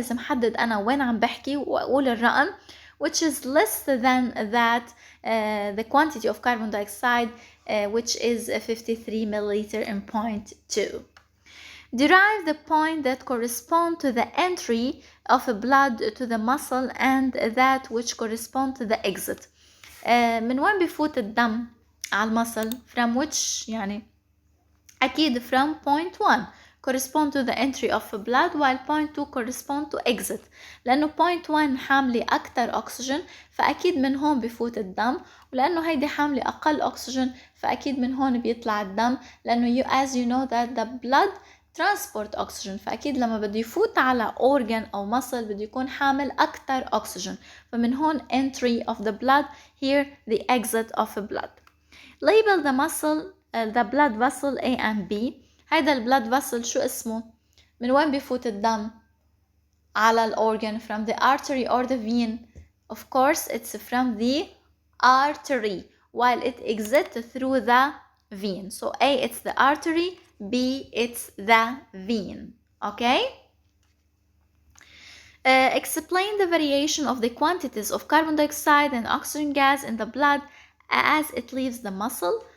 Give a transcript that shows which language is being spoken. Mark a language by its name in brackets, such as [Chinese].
[Arabic] لازم حدد أنا وين عم بحكي وأقول الرقم, [English] which is less than that the quantity of carbon dioxide which is 53 milliliter in point 2. Derive the point that correspond to the entry of blood to the muscle and that which correspond to the exit. [Arabic] من وين بفوت الدم على المصل? [English] From which [Arabic] يعني أكيد [English] from point 1 correspond to the entry of blood, while point 2 correspond to exit. [Arabic] لأنه point 1 حاملة أكتر أكسجين فأكيد من هون بفوت الدم, ولأنه هيدي حاملة أقل أكسجين فأكيد من هون بيطلع الدم, لأنه [English] as you know that the blood transport oxygen, [Arabic] فأكيد لما بده يفوت على organ أو muscle بده يكون حامل أكتر أكسجين, فمن هون [English] entry of the blood, [Arabic] here the exit of the blood. [English] Label the muscle the blood vessel A and B. [Arabic] هيدا البلاد vessel شو اسمه؟ من وين بيفوت الدم على الأورجن? [English] From the artery or the vein? Of course it's from the artery, while it exits through the vein. So A it's the artery, B it's the vein. Okay? Explain the variation of the quantities of carbon dioxide and oxygen gas in the blood as it leaves the muscle.